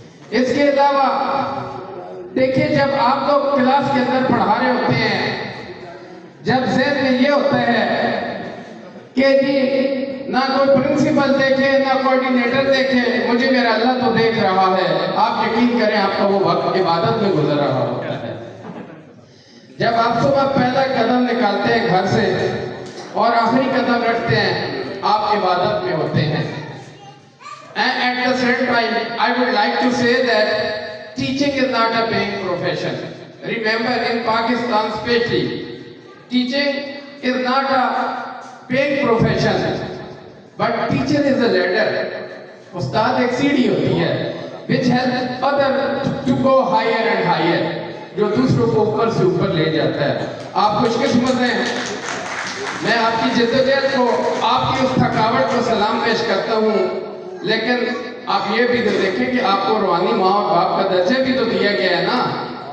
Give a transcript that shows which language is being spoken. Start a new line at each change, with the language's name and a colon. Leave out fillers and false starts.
Urdu: اس کے علاوہ دیکھیں، جب آپ لوگ کلاس کے اندر پڑھا رہے ہوتے ہیں، جب ذہن میں یہ ہوتا ہے کہ جی نہ کوئی پرنسپل دیکھے نہ کوارڈینیٹر دیکھے، مجھے میرا اللہ تو دیکھ رہا ہے، آپ یقین کریں آپ کا وہ وقت عبادت میں گزر رہا ہوتا ہے. جب آپ صبح پہلا قدم نکالتے ہیں گھر سے اور آخری قدم رکھتے ہیں، آپ عبادت میں ہوتے ہیں.
English: And at the same time, I would like to say that teaching is not a paying profession. Remember, in Pakistan especially, teaching is not a paying profession, but teacher is a ladder.
Urdu: استاد ایک سیڑھی ہوتی ہے
English: which helps other to go higher and higher,
Urdu: جو دوسروں کو اوپر سے اوپر لے جاتا ہے. آپ خوش قسمت ہیں. میں آپ کی جدوجہد کو، آپ کی اس تھکاوٹ کو سلام پیش کرتا ہوں. لیکن آپ یہ بھی تو دیکھیں کہ آپ کو روحانی ماں اور باپ کا درجہ بھی تو دیا گیا ہے نا.